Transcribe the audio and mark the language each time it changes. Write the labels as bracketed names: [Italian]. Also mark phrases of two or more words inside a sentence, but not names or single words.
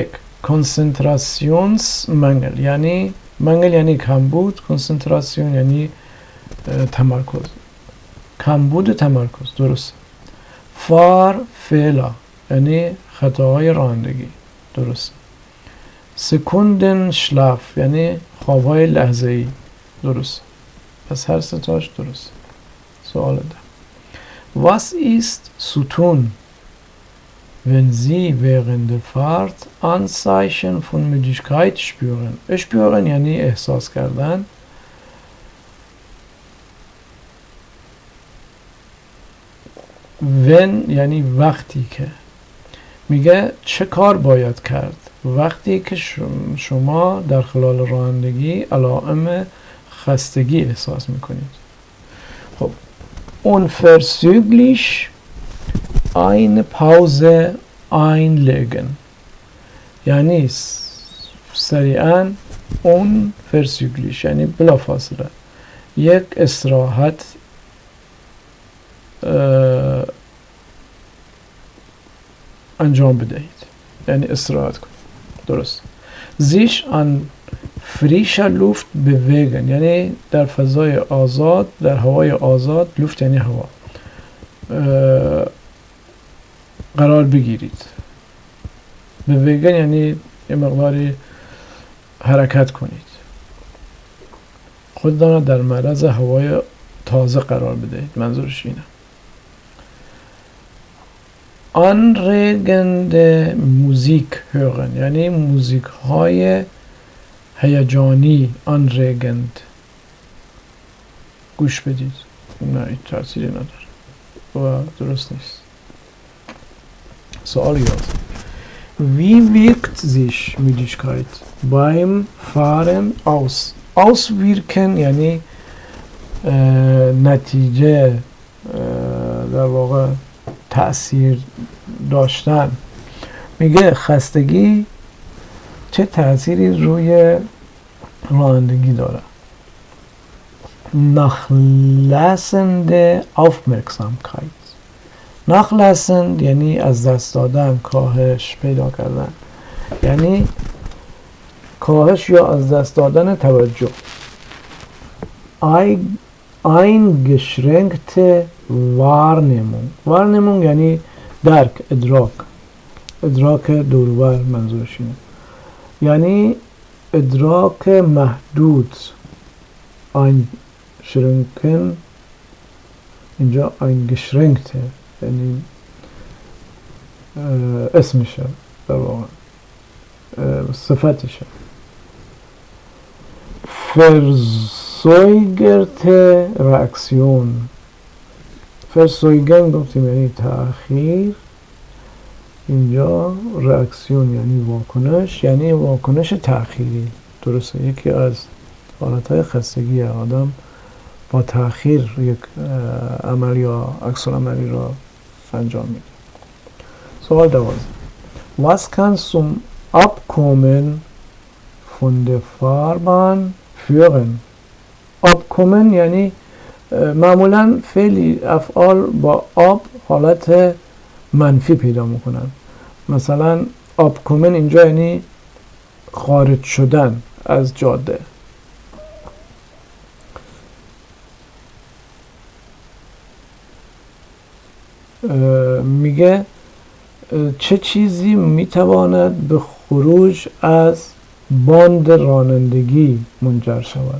[Persian] کنسنتراسیونسمangel یعنی منگل یعنی کمبود، کنسنتراسیون یعنی تمرکز، کمبود تمرکز، درست. فیلا یعنی خطاهای رانندگی، درست. [German] Sekundenschlaf [Persian] یعنی خوابهای لحظه‌ای، درست. پس هر ستاش درست. سوال ده. [German] Was ist zu tun, wenn Sie während der Fahrt Anzeichen von Müdigkeit spüren? [Persian] spüren یعنی احساس کردن. when یعنی وقتی که. میگه چه کار باید کرد وقتی که شما در خلال رانندگی علائم خستگی احساس میکنید؟ خب [German] unverzüglich eine Pause einlegen [Persian] یعنی سریعا، unverzüglich یعنی بلافاصله یک استراحت انجام بدهید، یعنی استراحت کنید، درست. [German] sich an frischer Luft bewegen [Persian] یعنی در فضای آزاد، در هوای آزاد، لوفت یعنی هوا، قرار بگیرید. bewegen یعنی یه مقداری حرکت کنید، خودتان در معرض هوای تازه قرار بدهید، منظورش اینه. [German] anregende Musik hören [Persian] یعنی موزیک های هیجانی، anregend گوش بدید. نه این تأثیری نداره و درست نیست. سوال 11. [German] Wie wirkt sich Müdigkeit beim Fahren aus? [Persian] Auswirken یعنی نتیجه در واقع تأثیر داشتن. میگه خستگی چه تأثیری روی رانندگی داره. [German] nachlassende Aufmerksamkeit. [Persian] nachlassend یعنی از دست دادن، کاهش پیدا کردن، یعنی کاهش یا از دست دادن توجه. [German] eingeschränkte Wahrnehmung. [Persian] Wahrnehmung یعنی درک، ادراک دورور منظورش اینه، یعنی ادراک محدود. einschränken اینجا eingeschränkte یعنی اسمشه در واقع، صفتشه. [German] verzögerte Reaktion. [Persian] verzögern گفتیم یعنی تأخیر، اینجا reaktion یعنی واکنش، یعنی واکنش تأخیری. درسته، یکی از حالتهای خستگی آدم با تأخیر یک عمل یا عکس‌العملی را انجام میده. سوال 12. [German] Was kann zum Abkommen von der Fahrbahn führen؟ [Persian] abkommen یعنی معمولا فعل افعال با آب حالت منفی پیدا میکنن. مثلا abkommen اینجا یعنی خارج شدن از جاده. میگه چه چیزی میتواند به خروج از باند رانندگی منجر شود.